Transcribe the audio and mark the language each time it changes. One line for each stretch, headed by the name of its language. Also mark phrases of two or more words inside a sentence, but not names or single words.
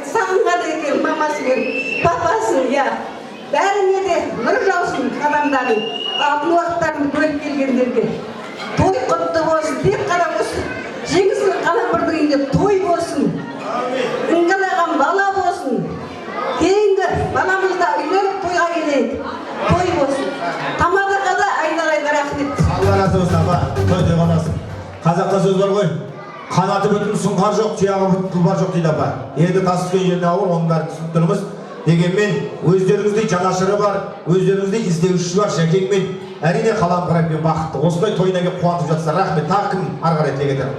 Kazakh: Сағынғады екен мамасы мен папасын, я. Бәріне де нұр жаусын адамдардың алтын уақыттарын бөліп келгендерге. Той құтты болсын, тек қана осы жеңісті Қалампырдың үйінде той болсын. Іңгілаған бала болсын. Кейінгі баламызда үйленіп тойға келейік. Той болсын. Тамадыға да айналайын рахмет.
Turkish: Allah razı olsun
Kazakh: апа, той боласың. Қазақта сөз бар ғой. Қанаты бүтін сұңқар жоқ, тұяғы бүтін тұлпар жоқ дейді апа. Енді тас түскен жеріне ауыр, оның бәрін түсініп тұрмыз. Дегенмен өздеріңізде жанашыры бар, өздеріңізде іздеушісі бар Шәкеңмен әрине Қалампыр бақытты. Осындай тойына келіп қуантып жатса рахмет. Тағы кім ары қарай тілек етер?